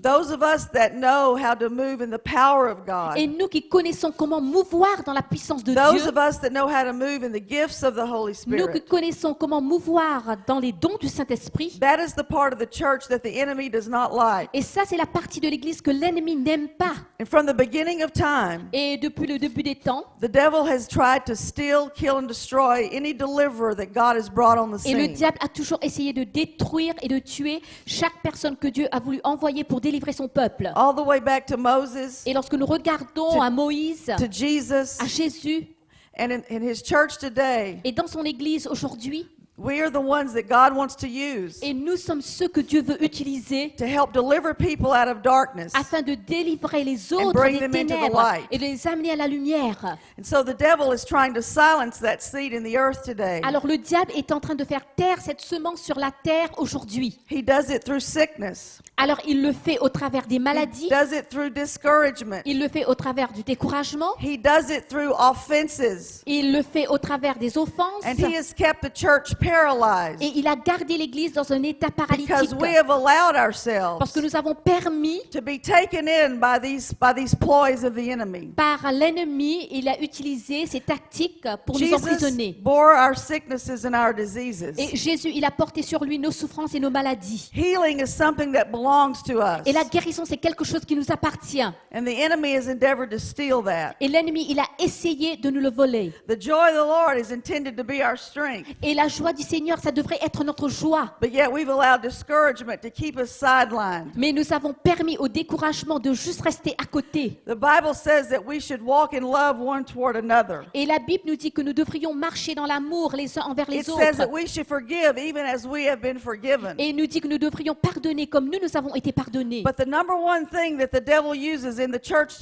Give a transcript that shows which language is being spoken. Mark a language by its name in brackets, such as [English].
[English] those of us that know how to move in the power of God, [French] et nous qui connaissons comment mouvoir dans la puissance de [English] those [French] Dieu, [English] of us that know how to move in the gifts of the Holy [French] nous qui [English] Spirit. [French] connaissons comment mouvoir dans les dons du Saint-Esprit. [English] That is the part of the church that the enemy does not like. [French] Et ça, c'est la partie de l'Église que l'ennemi n'aime pas. [English] And from the beginning of time, [French] Et depuis le début des temps, [English] the devil has tried to steal, kill, and destroy any deliverer that God has brought on the [French] et le [English] scene. [French] diable a toujours essayé de détruire et de tuer chaque personne que Dieu a voulu envoyer pour délivrer son peuple. [English] All the way back to Moses, [French] Et lorsque nous regardons à Moïse, [English] to Jesus, [French] à Jésus, [English] and in his church today, [French] et dans son Église aujourd'hui, [English] we are the ones that God wants to use [French] et nous sommes ceux que Dieu veut utiliser [English] to help deliver people out of darkness. [French] afin de délivrer les autres [English] bring them into the [French] ténèbres [English] light. [French] et de les amener à la lumière. [English] And so the devil is trying to silence that seed in the earth today. [French] Alors le diable est en train de faire taire cette semence sur la terre aujourd'hui. [English] He does it through sickness. [French] Alors il le fait au travers des maladies, [English] He does it through discouragement. [French] il le fait au travers du découragement, [English] He does it through offenses. [French] il le fait au travers des offenses, [English] And he has kept the church paralyzed [French] et il a gardé l'Église dans un état paralytique [English] because we have allowed [French] parce [English] ourselves [French] que nous avons permis [English] to be taken in by these ploys of the enemy. [French] par l'ennemi, il a utilisé ces tactiques pour nous [English] Jesus [French] emprisonner. [English] bore our sicknesses and our diseases. [French] Et Jésus, il a porté sur lui nos souffrances et nos maladies. [English] Healing is something that belongs to us. [French] Et la guérison, c'est quelque chose qui nous appartient. [English] And the enemy has endeavored to steal that. [French] Et l'ennemi, il a essayé de nous le voler. [English] The joy of the Lord is intended to be our strength. [French] Et la joie du Seigneur, ça devrait être notre joie. [English] But yet we've allowed discouragement to keep us sidelined. [French] Mais nous avons permis au découragement de juste rester à côté. [English] The Bible says that we should walk in love one toward another. [French] Et la Bible nous dit que nous devrions marcher dans l'amour les uns envers [English] It [French] les [English] says that [French] autres. [English] we should forgive even as we have been forgiven. [French] Et il nous dit que nous devrions pardonner comme nous avons été pardonnés. [English] But the number one thing that the devil uses in the church